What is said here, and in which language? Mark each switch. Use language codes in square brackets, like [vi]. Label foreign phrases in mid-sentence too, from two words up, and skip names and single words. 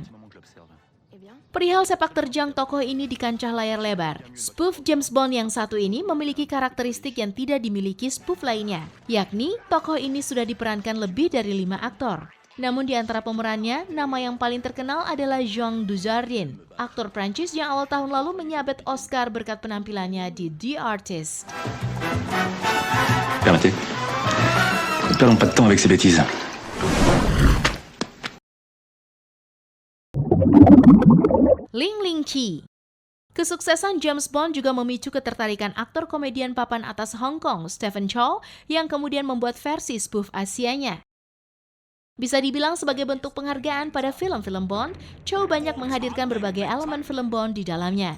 [id] Perihal sepak terjang tokoh ini di kancah layar lebar, spoof James Bond yang satu ini memiliki karakteristik yang tidak dimiliki spoof lainnya, yakni tokoh ini sudah diperankan lebih dari 5 aktor. Namun di antara pemerannya, nama yang paling terkenal adalah Jean Dujardin, aktor Prancis yang awal tahun lalu menyabet Oscar berkat penampilannya di The Artist. [fr] Permettez. Perdons pas de temps avec ces bêtises. Ling Ling Chi. [id] Kesuksesan James Bond juga memicu ketertarikan aktor komedian papan atas Hong Kong, Stephen Chow, yang kemudian membuat versi spoof Asianya. Bisa dibilang sebagai bentuk penghargaan pada film-film Bond, Chow banyak menghadirkan berbagai elemen film Bond di dalamnya.